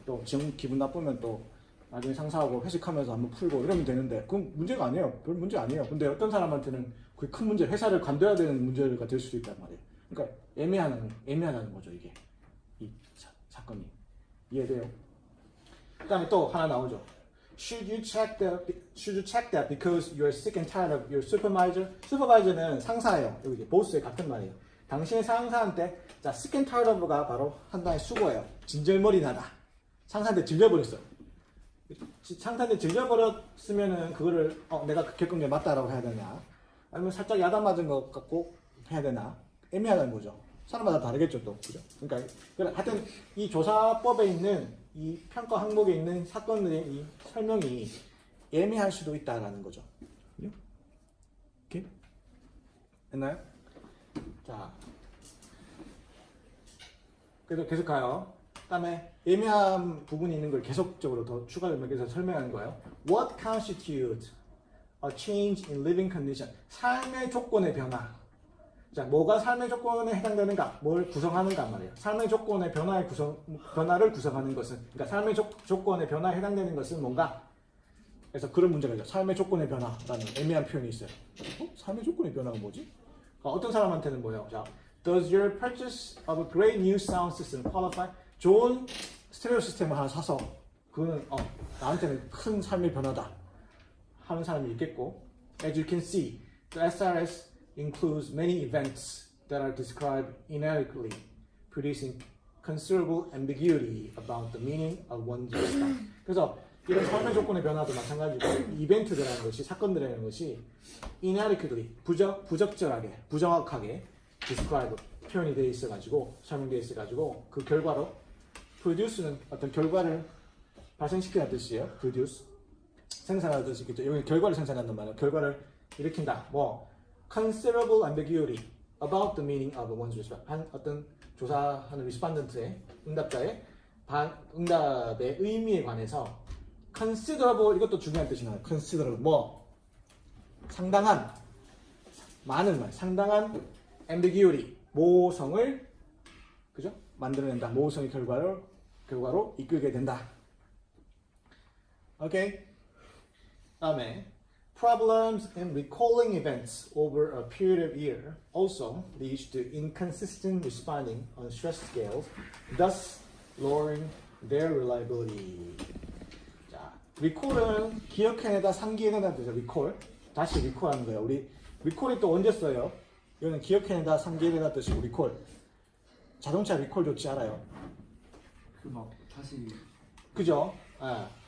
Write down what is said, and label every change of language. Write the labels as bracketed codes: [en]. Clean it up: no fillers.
[ko] 또 기분 나쁘면 또 나중에 상사하고 회식하면서 한번 풀고 이러면 되는데 그건 문제가 아니에요. 별 문제 아니에요. 근데 어떤 사람한테는 그게 큰 문제, 회사를 관둬야 되는 문제가 될 수도 있단 말이에요. 그러니까 애매하다는 거죠, 이게. 이 사건이. 이해돼요? 그 다음에 또 하나 나오죠. [en] Should you check that because you are sick and tired of your supervisor? [ko] supervisor는 상사예요. 여기 이제 보스의 같은 말이에요. 당신의 상사한테 자, [en] sick and tired of [ko] 가 바로 한 단의 수고예요. 진절머리 나다. 상사한테 질려버렸어. 상사한테 질려버렸으면은 그거를 내가 겪은 게 맞다라고 해야 되냐? 아니면 살짝 야단 맞은 것 같고 해야 되나? 애매하다는 거죠. 사람마다 다르겠죠, 또. 그죠? 그러니까 하여튼 이 조사법에 있는 이 평가 항목에 있는 사건들의 이 설명이 애매할 수도 있다라는 거죠. 오케이? 됐나요? 자, 그래서 계속 가요. 그다음에 애매한 부분이 있는 걸 계속적으로 더 추가로 매겨서 설명하는 거예요. [en] What constitutes a change in living condition? [ko] 삶의 조건의 변화. 자, 뭐가 삶의 조건에 해당되는가? 뭘 구성하는가 말이에요. 삶의 조건의 변화를 구성하는 것은, 그러니까 삶의 조건의 변화에 해당되는 것은 뭔가? 그래서 그런 문제가 있죠. 삶의 조건의 변화라는 애매한 표현이 있어요. 삶의 조건의 변화가 뭐지? 그러니까 어떤 사람한테는 뭐예요? [en] 자, Does your purchase of a great new sound system qualify? [ko] 좋은 스테레오 시스템을 하나 사서 그거는 나한테는 큰 삶의 변화다 하는 사람이 있겠고, [en] As you can see, the SRS includes many events that are described inadequately, producing considerable ambiguity about the meaning of one's response. [ko] 그래서 이런 삶의 조건의 변화도 마찬가지고 이벤트들이라는 것이, 사건들이라는 것이 inadequately, 부적절하게, 부정확하게 describe, 표현이 되어 있어가지고, 설명되어 있어가지고 그 결과로 produce는 어떤 결과를 발생시키는 뜻이에요. produce. 생산하는 뜻이겠죠. 여기 결과를 생산한단 말이에요. 결과를 일으킨다. [en] considerable ambiguity about the meaning of one's response. [ko] 한 어떤 조사하는 respondent의 응답자의 응답의 의미에 관해서 considerable, 이것도 중요한 뜻이 나와요. considerable, 상당한, 많은 말, 상당한 ambiguity, 모호성을, 그죠? 만들어낸다. 모호성의 결과로 이끌게 된다. 오케이. 다음에 [en] Problems in recalling events over a period of year also leads to inconsistent responding on stress scales, thus lowering their reliability. [ko] 자, recall은 기억해내다, 상기해내다 뜻이죠. recall. 다시 recall하는 거예요. 우리 recall이 또 언제 써요? 이거는 기억해내다, 상기해내다 뜻이고 recall. 자동차 recall 좋지 않아요? 그 막 다시 그죠? 예.